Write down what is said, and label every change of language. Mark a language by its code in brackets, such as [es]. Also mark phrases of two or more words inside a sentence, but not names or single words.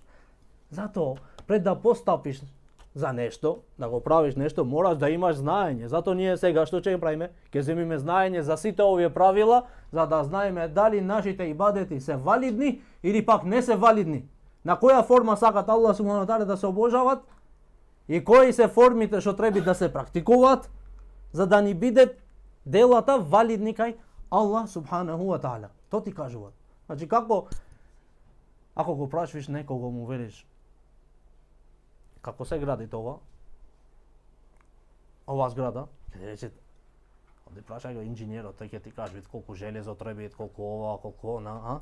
[mk] Затоа пред да постапиш за нешто, да го правиш нешто, мораш да имаш знаење. Затоа ние сега што ќе правиме? Ќе земиме знаење за сите овие правила, за да знаеме дали нашите ибадети се валидни или пак не се валидни. На која форма сакат [ar] الله سبحانه تعالى [mk] да се обожават и кои се формите што треба да се практикуваат, за да ни биде делата валидни кај [ar] الله سبحانه وتعالى. [mk] Тоа ти кажуваат. Значи како ако го прашвиш некого му велиш како се гради тоа? Ова зграда, ќе рече, овде прашај го инженерот, тој ќе ти каже колку железо треба, колку ова, колку она, а?